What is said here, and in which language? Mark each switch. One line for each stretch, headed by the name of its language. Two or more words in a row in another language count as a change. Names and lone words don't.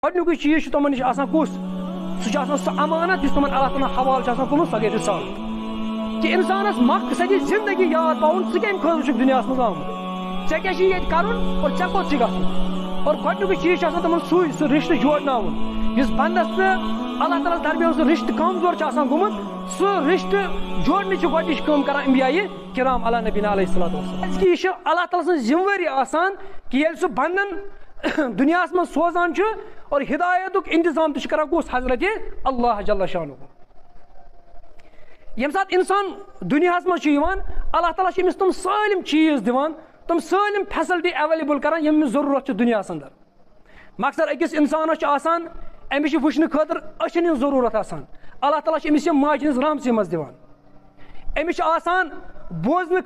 Kashmiri: گۄڈنیُکُے چیٖز چھُ تِمن نِش آسان کُس سُہ چھُ آسان سُہ امانت یُس تِمن اللہ تعالیٰ حوالہٕ چھُ آسان کوٚرمُت سۄ گٔے رِسالت کہِ اِنسانس مقصدی زندگی یاد پاوُن ژٕ کمہِ خٲطرٕ چھُکھ دُنیاہس منٛز آمُت ژےٚ کیٛاہ چھُے ییٚتہِ کَرُن اور ژےٚ کوٚت چھُے گژھُن اور گۄڈنیُکُے چیٖز چھُ آسان تِمن سُہ رِشتہٕ جوڑناوُن یُس بنٛدس تہٕ اللہ تعالیٰ درمیان سُہ رِشتہٕ کمزور چھُ آسان گوٚمُت سُہ رِشتہٕ جوڑنٕچ چھِ گۄڈنِچ کٲم کران انبیاء کرام
Arabic: علی نبینا علیہ الصلوۃ والسلام
Kashmiri: کیٛازِکہِ یہِ چھُ اللہ تعالیٰ سٕنٛز ذِمہٕ وٲری آسان کہِ ییٚلہِ سُہ بنٛدن دُنیاہس منٛز سوزان چھُ اور ہدایتُک انتظام تہِ چھُ کران کُس حضرت اللہ
Arabic: جل شانہ
Kashmiri: ییٚمہِ ساتہٕ اِنسان دُنیاہس منٛز چھُ یِوان اللہ تعالیٰ چھُ أمِس تِم سٲلِم چیٖز دِوان تِم سٲلِم
English: facility available
Kashmiri: کران یِم أمِس ضروٗرت چھِ دُنیاہس انٛدر مقصد أکِس اِنسانس چھُ آسان أمِس چھِ وٕچھنہٕ خٲطرٕ أچھن ہٕنٛز ضروٗرت آسان اللہ تعالیٰ چھُ أمِس یِم ماجہِ ہٕنٛز رحمژٕ منٛز دِوان أمِس چھُ آسان بوزنہٕ